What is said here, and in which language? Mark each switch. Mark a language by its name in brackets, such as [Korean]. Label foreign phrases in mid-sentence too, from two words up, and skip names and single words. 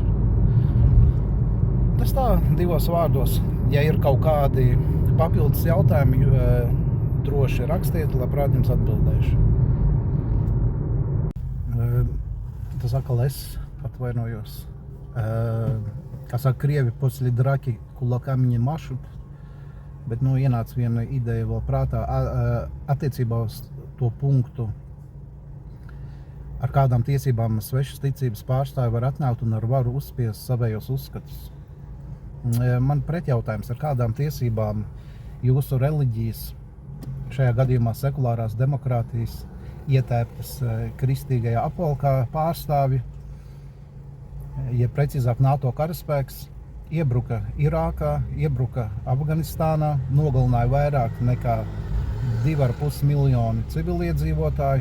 [Latvian] Tas tā, divos vārdos. Ja ir kaut kādi papildus jautājumi, droši rakstiet, labprāt jums atbildēšu. Tas atkal es atvainojos. Kā saka krievi, [Russian] после драки кулаками не машут. [Latvian] Bet ienāca viena ideja vēl prātā attiecībā uz to punktu, ar kādām tiesībām svešas ticības pārstāvi var atnākt un ar varu uzspiest savējos uzskatus. Man pretjautājums, ar kādām tiesībām jūsu reliģijas, šajā gadījumā sekulārās demokrātijas, ietēptas kristīgajā apvalkā pārstāvi, ja precīzāk NATO karaspēks, iebruka Irākā, iebruka Afganistānā, nogalināja vairāk nekā 2,5 miljoni civiliedzīvotāju.